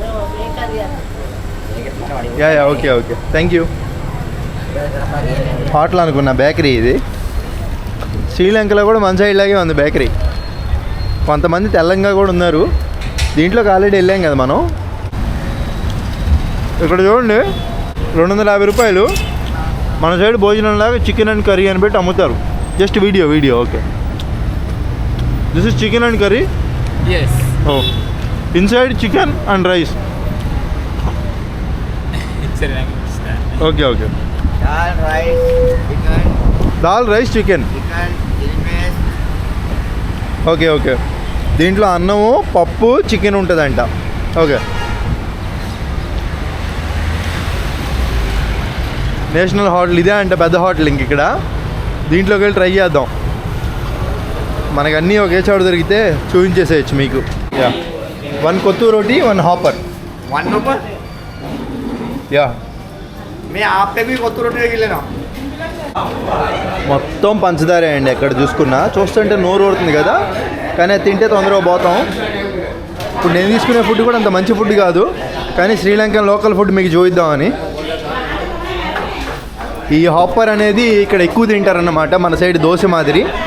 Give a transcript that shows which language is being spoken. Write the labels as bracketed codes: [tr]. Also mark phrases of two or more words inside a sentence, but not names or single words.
[en] Yeah okay thank you [te] హోటల్ అనుకున్నా బేకరీ ఇది శ్రీలంకలో కూడా మన సైడ్ లాగే ఉంది బేకరీ కొంతమంది తెలంగాణ కూడా ఉన్నారు దీంట్లోకి ఆల్రెడీ వెళ్ళాం కదా మనం ఇక్కడ చూడండి 250 రూపాయలు మన సైడ్ భోజనంలాగా [en] chicken and curry [te] అని పెట్టి అమ్ముతారు [en] just video okay this is chicken and curry Yes. Oh inside chicken and rice okay Dal, rice, chicken, Dal rice chicken chili paste. [te] ఓకే దీంట్లో అన్నము పప్పు చికెన్ ఉంటుందంట. ఓకే, నేషనల్ హోటల్ ఇదే అంట, పెద్ద హోటల్ ఇంక ఇక్కడ. దీంట్లోకి వెళ్ళి ట్రై చేద్దాం. మనకు అన్నీ ఒకే చోట దొరికితే చూపించేసేయచ్చు మీకు. యా, 1 కొత్తు రోటీ 1 హాపర్. [hi] 1 रुपये [te] యా, [hi] मैं आप पे भी कोत्तू रोटी ले लेना. [te] మొత్తం పంచదారే అండి ఎక్కడ చూసుకున్నా. చూస్తుంటే నోరు ఊరుతుంది కదా, కానీ అది తింటే తొందరగా పోతాం. ఇప్పుడు నేను తీసుకునే ఫుడ్ కూడా అంత మంచి ఫుడ్ కాదు, కానీ శ్రీలంకన్ [en] local food [te] మీకు చూపిద్దామని. ఈ హాపర్ అనేది ఇక్కడ ఎక్కువ తింటారన్నమాట, మన సైడ్ దోశ మాదిరి.